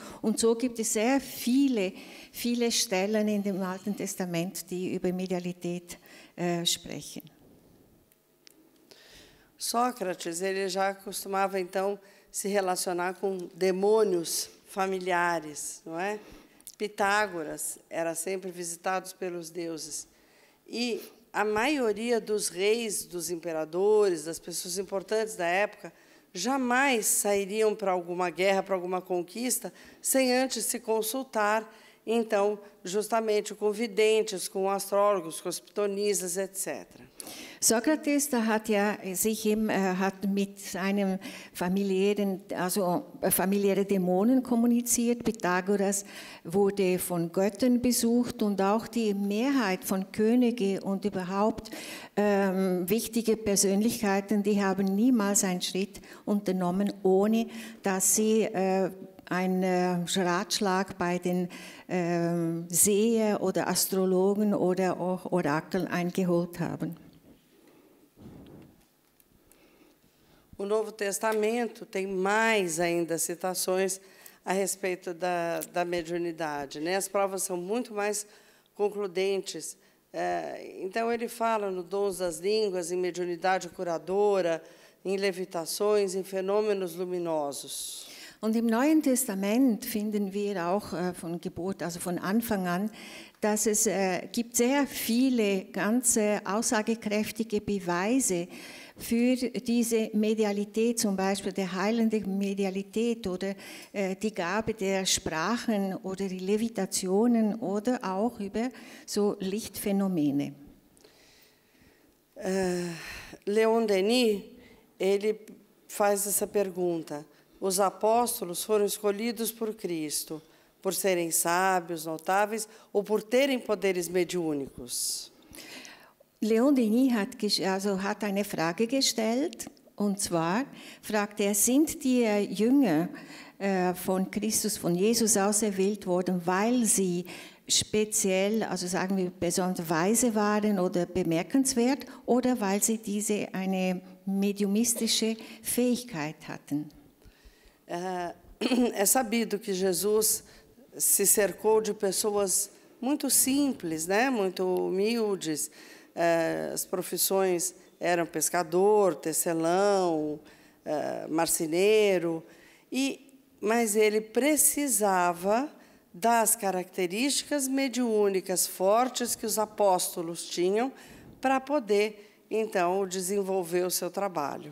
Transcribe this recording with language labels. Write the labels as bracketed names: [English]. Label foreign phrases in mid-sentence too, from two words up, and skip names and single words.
[German] Und so gibt es sehr viele Stellen in dem Alten Testament, die über Medialität sprechen. [Portuguese] Sócrates, ele já costumava, então, se relacionar com demônios familiares, não é? Pitágoras era sempre visitado pelos deuses. E a maioria dos reis, dos imperadores, das pessoas importantes da época, jamais sairiam para alguma guerra, para alguma conquista, sem antes se consultar, então, justamente com videntes, com astrólogos, com os pitonisas, etc. [German] Sokrates, hat mit seinem familiäre Dämonen kommuniziert. Pythagoras wurde von Göttern besucht, und auch die Mehrheit von Königen und überhaupt wichtige Persönlichkeiten, die haben niemals einen Schritt unternommen, ohne dass sie einen Ratschlag bei den Seher oder Astrologen oder auch Orakeln eingeholt haben. [Portuguese] O Novo Testamento tem mais ainda citações a respeito da mediunidade, né? As provas são muito mais concludentes. Então, ele fala no dons das línguas, em mediunidade curadora, em levitações, em fenômenos luminosos. [German] Und im Neuen Testament finden wir auch von Geburt, also von Anfang an, dass es gibt sehr viele ganz aussagekräftige Beweise für diese Medialität, zum Beispiel der heilende Medialität oder die Gabe der Sprachen oder die Levitationen oder auch über so Lichtphänomene. [Portuguese] Leon Denis, ele faz essa pergunta: os apóstolos foram escolhidos por Cristo por serem sábios, notáveis ou por terem poderes mediúnicos? [German] Leon Denis hat eine Frage gestellt, und zwar fragt er, sind die Jünger von Christus, von Jesus auserwählt worden, weil sie speziell, also sagen wir besonders weise waren oder bemerkenswert, oder weil sie eine mediumistische Fähigkeit hatten? [Portuguese] É sabido que Jesus se cercou de pessoas muito simples, né? Muito humildes. As profissões eram pescador, tecelão, marceneiro, mas ele precisava das características mediúnicas fortes que os apóstolos tinham para poder, então, desenvolver o seu trabalho.